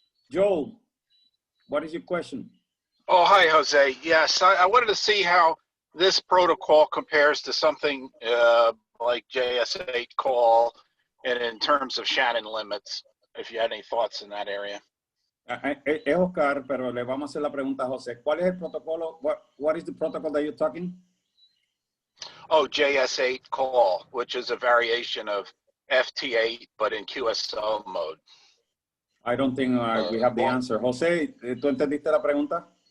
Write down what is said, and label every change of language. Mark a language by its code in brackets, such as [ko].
[en] Joe, what is your question? Oh, hi, Jose. Yes, I wanted to see how this protocol compares to something like JS8 call, and in terms of Shannon limits, if you had any thoughts in that area. [es] Es Oscar, pero le vamos a hacer la pregunta a José. ¿Cuál es el protocolo? [en] What is the protocol that you're talking? Oh, JS8 call, which is a variation of FT8, but in QSO mode. I don't think we have the answer. [es] José, ¿tú entendiste la pregunta?